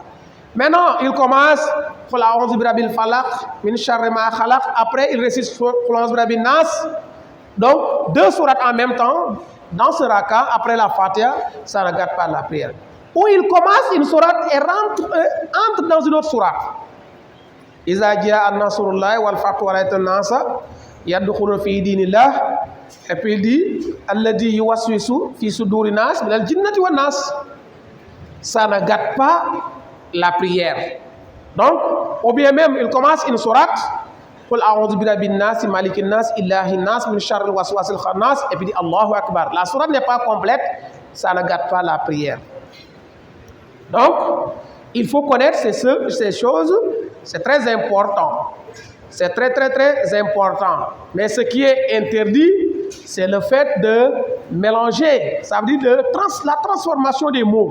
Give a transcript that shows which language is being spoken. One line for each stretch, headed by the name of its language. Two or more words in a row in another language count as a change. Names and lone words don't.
French: Maintenant, il commence, après il récite donc deux sourates en même temps, dans ce raka, après la Fatiha, ça ne gâte pas la prière. Ou il commence une sourate et entre dans une autre sourate.
Arabic: إذا جاء نصر الله والفتح ورأيت الناس يدخلون في دين الله.
French: Et puis il dit
Arabic: الذي يوسوس في صدور الناس من الجنة والناس.
French: Ça ne gâte pas la prière. Donc, ou bien même il commence une sourate,
Arabic: قل أعوذ برب الناس ملك الناس إله الناس من شر الوسواس الخناس,
French: et puis dit
Arabic: الله أكبر.
French: La sourate n'est pas complète, ça ne gâte pas la prière. Donc, il faut connaître ces choses, c'est très important. C'est très, très, très important. Mais ce qui est interdit, c'est le fait de mélanger, ça veut dire la transformation des mots.